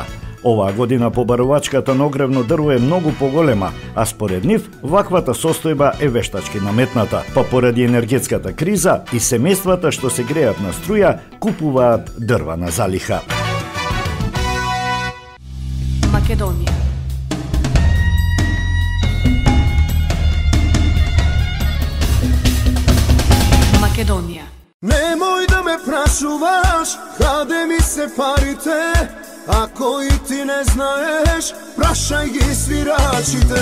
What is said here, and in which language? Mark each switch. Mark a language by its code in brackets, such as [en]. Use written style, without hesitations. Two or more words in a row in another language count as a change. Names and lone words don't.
[mk] Оваа година побарувачката на огревно дрво е многу поголема, а според нив ваквата состојба е вештачки наметната, па поради енергетската криза и семејствата што се греат на струја купуваат дрва на залиха. Македонија. Македонија. Немој да ме прашуваш, каде ми се парите, ако и ти не знаеш, прашај ги свирачите.